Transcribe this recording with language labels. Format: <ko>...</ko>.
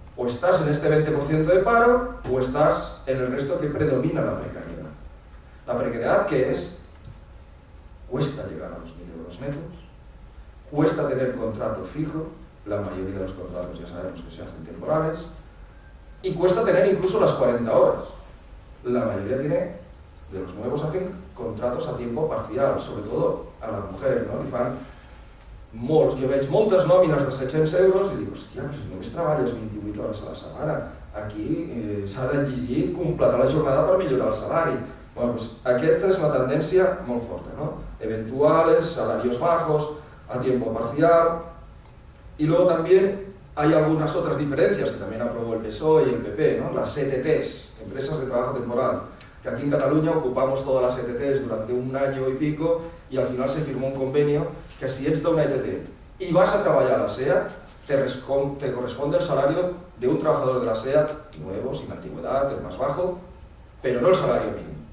<es>O estás en este 20% de paro, o estás en el resto que predomina la precariedad. La precariedad, ¿qué es? Cuesta llegar a los 1.000 euros netos. Cuesta tener contrato fijo, la mayoría de los contratos ya sabemos que se hacen temporales, y cuesta tener incluso las 40 horas. La mayoría de los nuevos hacen contratos a tiempo parcial, sobre todo a la mujer, no?</es> <ca>Li fan molts, jo veig moltes nòmines de 700 euros i dic, hòstia, però si només treballes 28 hores a la setmana, aquí s'ha d'exigir completar la jornada per millorar el salari. Bueno, pues aquesta és una tendència molt forta, ¿no?</ca> <es>Eventuales, salarios bajos, a tiempo parcial, y luego también hay algunas otras diferencias que también aprobó el PSOE y el PP, ¿no? Las ETTs, empresas de trabajo temporal, que aquí en Cataluña ocupamos todas las ETTs durante un año y pico y al final se firmó un convenio que si</es> <ca>ets d'una</ca> <es>ETT y vas a trabajar a la SEAT, te corresponde el salario de un trabajador de la SEAT, nuevo, sin antigüedad, el más bajo, pero no el salario mínimo.</es>